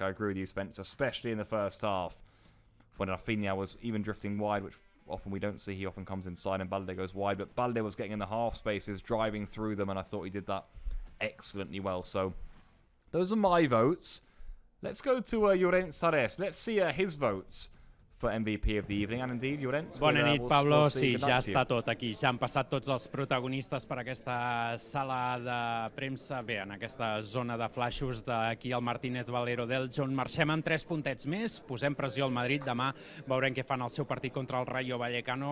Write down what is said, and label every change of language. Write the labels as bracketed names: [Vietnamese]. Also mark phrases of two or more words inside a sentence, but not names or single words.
[English] I agree with you, Spence, especially in the first half when Rafinha was even drifting wide, which often we don't see. He often comes inside and Balde goes wide. But Balde was getting in the half spaces, driving through them, and I thought he did that excellently well. So those are my votes. Let's go to Llorens Tares. Let's see his votes for MVP of the evening, and indeed, Llorens. [Catalan] Bona nit, Pablo. Sí, ja està tot aquí. Ja han passat tots els protagonistes per aquesta sala de premsa, bé, en aquesta zona de flaixos d'aquí al Martínez Valero d'Elche, on marxem amb 3 puntets més, posem pressió al Madrid, demà veurem què fan el seu partit contra el Rayo Vallecano.